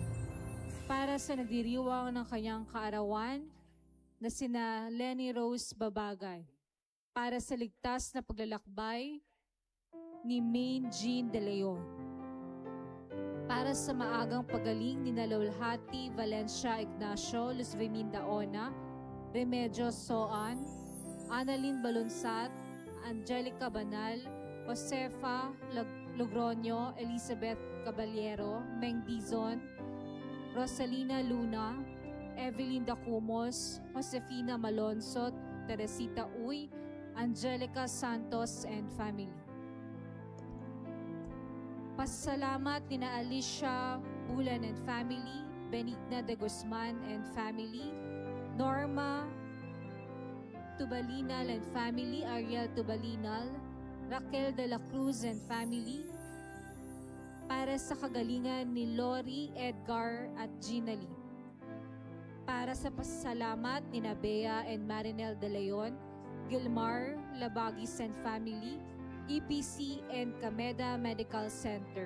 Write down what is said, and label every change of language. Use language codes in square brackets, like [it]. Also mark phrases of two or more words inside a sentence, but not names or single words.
[tl] Para sa nagdiriwang ng kanyang kaarawan na sina Lenny Rose Babagay. Para sa ligtas na paglalakbay ni Maine Jean De Leon. Para sa maagang pagaling ni Nalulhati Valencia Ignacio Luz Viminda Ona, Remedios Soan, Annalyn Balunsat, Angelica Banal, Josefa Logroño, Elizabeth Caballero, Mengdizon, Rosalina Luna, Evelyn Dacumos, Josefina Malonzo, Teresita Uy, Angelica Santos [en] and family. [tl] Pasalamat ni na Alicia Bulan [en] and family, [tl] Benigna de Guzman [en] and family, [tl] Norma Tubalinal [en] and family, [tl] Ariel Tubalinal, Raquel de la Cruz [en] and family, [tl] para sa kagalingan ni Lori, Edgar at Gina Lee. Para sa pasalamat ni Bea and Marinel De Leon, Gilmar, Labagis [en] and family, [tl] EPC and Cameda Medical Center.